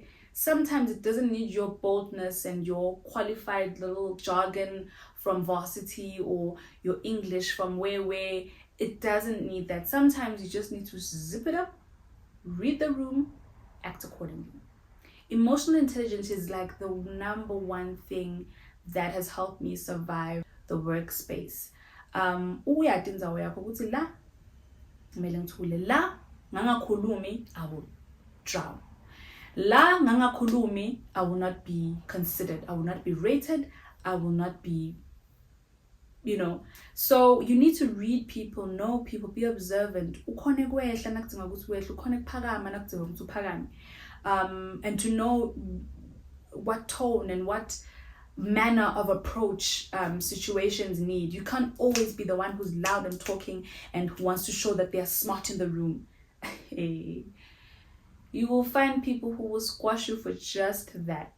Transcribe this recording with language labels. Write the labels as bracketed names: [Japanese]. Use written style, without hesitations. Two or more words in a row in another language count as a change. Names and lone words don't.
[English] Sometimes it doesn't need your boldness and your qualified little jargon from varsity or your English from where. It doesn't need that. Sometimes you just need to zip it up, read the room, act accordingly. Emotional intelligence is like the number one thing that has helped me survive the workspace. [Swati] Uyati indzawo yakho ukuthi la kumele ngithule, la ngangakhulumi [English] I will drown. [Swati] La ngangakhulumi [English] I will not be considered, I will not be rated, I will not be, so you need to read people, know people, be observant. [Swati] Ukhona kwehla nakudinga ukuthi wehle, ukhona kuphakama nakudinga ukuthi uphakame. [English] And to know what tone and what manner of approach situations need. You can't always be the one who's loud and talking and who wants to show that they're smart in the room. You will find people who will squash you for just that.